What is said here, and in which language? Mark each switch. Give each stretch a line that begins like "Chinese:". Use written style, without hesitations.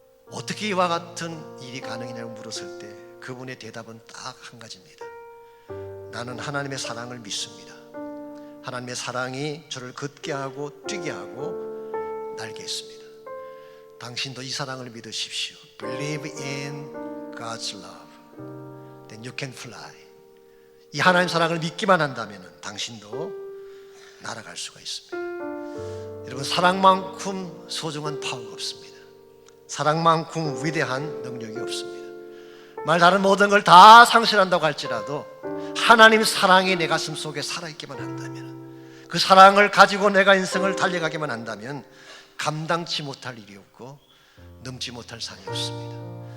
Korean: 어떻게 이와 같은 일이 가능이냐고 물었을 때 그분의 대답은 딱 한 가지입니다. 나는 하나님의 사랑을 믿습니다. 하나님의 사랑이 저를 걷게 하고 뛰게 하고 날게 했습니다. 당신도 이 사랑을 믿으십시오.
English: Believe in God's love, then you can fly.
Korean: 이 하나님 사랑을 믿기만 한다면 당신도 날아갈 수가 있습니다. 여러분, 사랑만큼 소중한 파워가 없습니다. 사랑만큼 위대한 능력이 없습니다. 말 다른 모든 걸 다 상실한다고 할지라도 하나님 사랑이 내 가슴 속에 살아있기만 한다면, 그 사랑을 가지고 내가 인생을 달려가기만 한다면 감당치 못할 일이 없고 넘지 못할 산이 없습니다.